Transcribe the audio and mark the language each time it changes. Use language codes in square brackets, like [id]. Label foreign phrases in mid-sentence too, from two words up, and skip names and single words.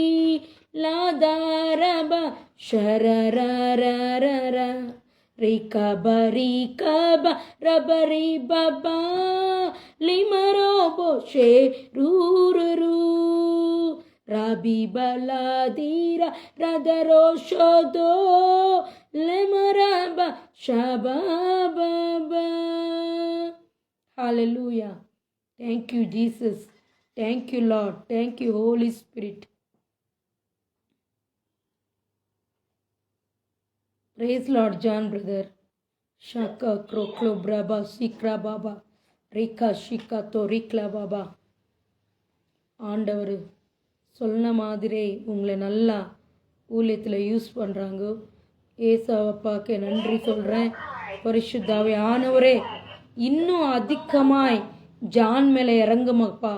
[en] లాదారబ షరరరర రీ కబరీ కబ రబరీ బాబా లిమరో బోషే రూరు రబి బలాదీర రదరో షోదో లెమరబ షబాబా. హల్లెలూయా. Thank you Jesus, thank you Lord, thank you Holy Spirit. Praise Lord John brother. షాకా క్రోక్లో బ్రాబా சீக்ரா பாபா ரீகா ஷிகா தோ ரீக்லா பாபா. [ta] ஆண்டவர் சொன்ன மாதிரி உங்களை நல்லா ஊழியத்தில் யூஸ் பண்ணுறாங்க. ஏசப்பாக்கு நன்றி சொல்கிறேன். பரிசுத்தாவே ஆனவரே, இன்னும் அதிகமாய் ஜான் மேலே இறங்குமப்பா.